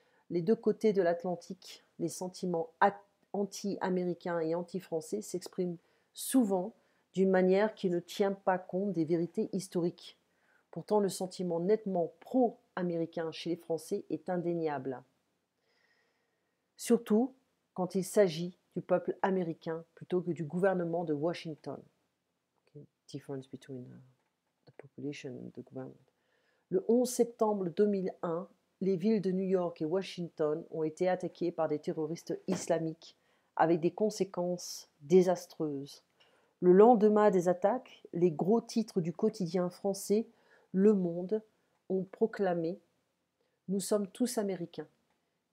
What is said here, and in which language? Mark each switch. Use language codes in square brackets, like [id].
[fr] Les deux côtés de l'Atlantique, les sentiments anti-américains et anti-français s'expriment souvent d'une manière qui ne tient pas compte des vérités historiques. Pourtant, le sentiment nettement pro-américain chez les Français est indéniable. Surtout quand il s'agit du peuple américain plutôt que du gouvernement de Washington. [en] Okay. Difference between the population and the government. [fr] Le 11 septembre 2001, les villes de New York et Washington ont été attaquées par des terroristes islamiques avec des conséquences désastreuses. Le lendemain des attaques, les gros titres du quotidien français Le Monde ont proclamé « Nous sommes tous Américains ».